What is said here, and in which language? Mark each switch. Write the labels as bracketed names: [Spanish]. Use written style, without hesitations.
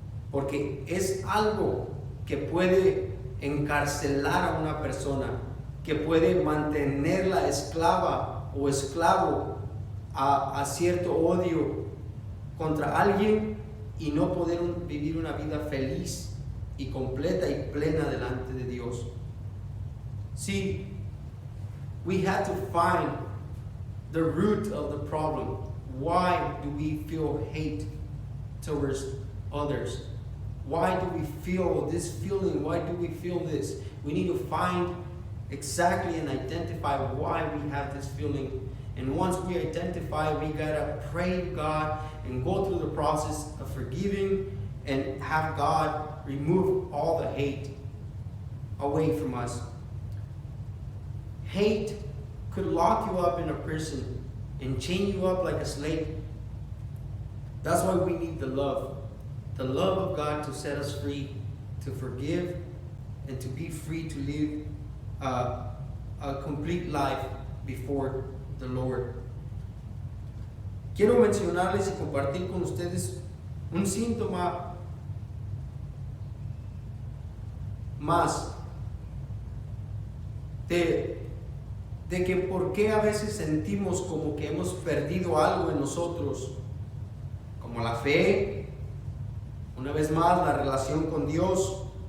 [Spanish] Porque es algo que puede encarcelar a una persona, que puede mantenerla esclava o esclavo a cierto odio contra alguien y no poder vivir una vida feliz y completa y plena delante de Dios. [English] See, we had to find the root of the problem. Why do we feel hate towards others? Why do we feel this feeling? Why do we feel this? We need to find exactly and identify why we have this feeling. And once we identify, we gotta pray to God and go through the process of forgiving and have God remove all the hate away from us. Hate could lock you up in a prison and chain you up like a slave. That's why we need the love of God to set us free, to forgive, and to be free to live a complete life before the Lord. [Spanish] Quiero mencionarles y compartir con ustedes un síntoma más de que por qué a veces sentimos como que hemos perdido algo en nosotros, como la fe, una vez más la relación con Dios.